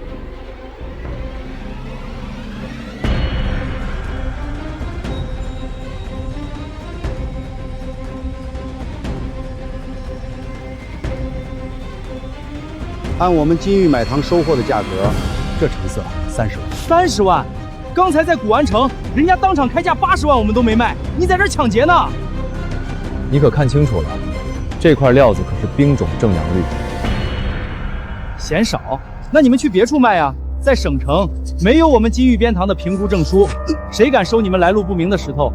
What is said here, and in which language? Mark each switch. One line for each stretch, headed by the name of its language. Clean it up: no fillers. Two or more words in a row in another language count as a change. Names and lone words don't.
Chinese: 按我们金玉买堂收获的价格，这成色30万。 30万？刚才在古玩城，人家当场開價80萬，我們都沒賣，你在這搶劫呢？你可看清楚了，這塊料子可是冰種正陽綠。嫌少？那你們去別處賣啊！在省城沒有我們金玉邊堂的評估證書，誰敢收你們來路不明的石頭？